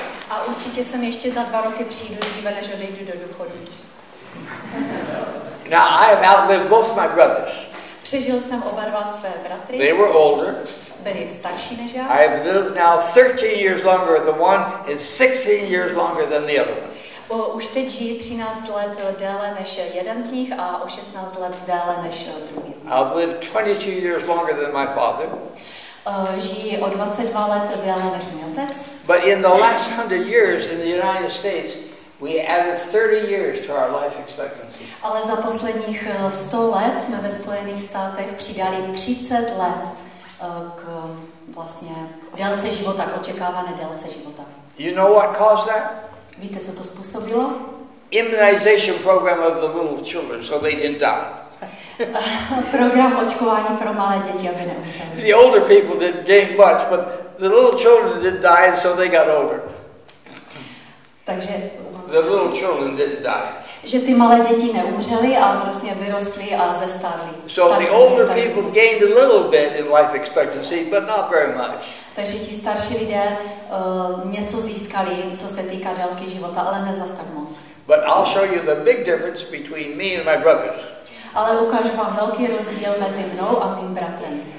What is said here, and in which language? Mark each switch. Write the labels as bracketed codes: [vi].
[cs] A určitě jsem ještě za 2 roky přijdu dříve, než odejdu do důchodu. [en] Now I have outlived both my brothers. [cs] Přežil jsem oba 2 své bratry. [en] They were older. [cs] Byli starší než já. [en] I have lived now 13 years longer. The one is 16 years longer than the other one. [cs] Už teď žijí 13 let déle než jeden z nich a o 16 let déle než druhý z nich. [en] I've lived 22 years longer than my father. [cs] Žijí o 22 let déle než můj otec. [en] But in the last 100 years in the United States, we added 30 years to our life expectancy. [cs] Ale za posledních 100 let jsme ve Spojených státech přidali 30 let k vlastně délce života, k očekávané délce života. [en] You know what caused that? [cs] Víte, co to způsobilo? [en] Immunization program of the little children, so they didn't die. [cs] Program očkování pro malé děti, aby neumřeli. [en] The older people didn't gain much, but the little children didn't die, and so they got older. [cs] Takže [en] the little children didn't die. [cs] Že ty malé děti neumřely, ale vlastně vyrostly a zestárly. [en] So the older people gained a little bit in life expectancy, but not very much. [cs] Takže ti starší lidé něco získali, co se týká délky života, ale ne zas tak moc. [en] But I'll show you the big difference between me and my brothers. [cs] Ale ukážu vám velký rozdíl mezi mnou a mým bratrem.